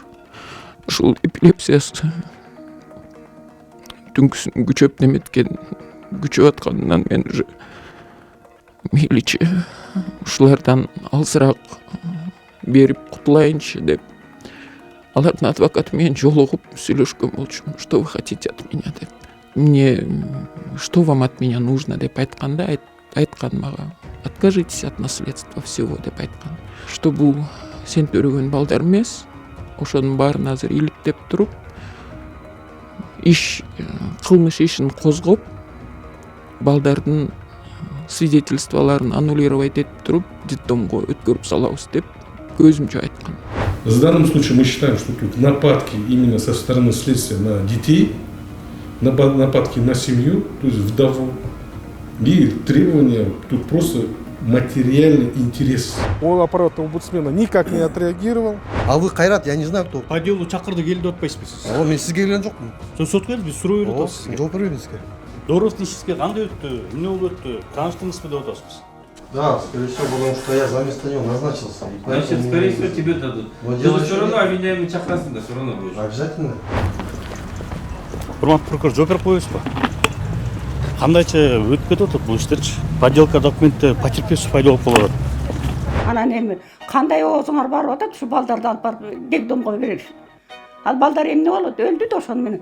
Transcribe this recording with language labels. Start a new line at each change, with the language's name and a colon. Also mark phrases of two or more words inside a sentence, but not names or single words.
Kyrgyz: Ушул эпилепсиясы түнкүсүн күчөп неметкен, күчөп атканынан мен уже мейличи ушулардан алысыраак берип кутулайынчы деп алардын адвокаты менен жолугуп сүйлөшкөн болчумун.
Russian: Что вы хотите от меня деп. Мне что вам от меня нужно
Kyrgyz: деп айтканда айткан мага:
Russian: откажитесь от наследства всего
Kyrgyz: деп айткан. Что бул сен төрөгөн балдар эмес, ошонун баарын азыр иликтеп туруп, кылмыш ишин козгоп, балдардын свидетельстволорун аннулировать этип туруп, детдомго өткөрүп салабыз деп көзүмчө айткан.
Russian: В данном случае мы считаем, что тут нападки именно со стороны следствия на детей, нападки на семью, то есть вдову, и требования тут просто материальный интерес. Он аппарат омбудсмена никак не отреагировал. А вы Кайрат, я не знаю кто. По делу
Kyrgyz: чакырды келди деп атпайсызбы сиз? Мен сизге келген жокмун. Сотко келип биз суроо берип атабыз сизге. Жооп бербедиңиз сизге. Доровдун ишиңизге кандай өттү? Эмне болуп өттү? Тааныштыңызбы деп атабыз.
Russian: Да, скорее всего, потому что я за место него назначился. Значит, скорее всего, тебе дадут. Ты все равно обвиняемый
Kyrgyz: чакрасың да,
Russian: все равно будешь. Обязательно.
Kyrgyz: Урматтуу прокурор, жооп берип коесузбу? Кандайча өтүп кетип атат бул иштерчи?
Russian: Подделка документте
Kyrgyz: потерпевший пайда болуп калып атат. Анан эми кандай оозуңар барып атат, ушу балдарды алып барып детдомго берер. Ал балдар эмне болот? Өлдү да ошону менен.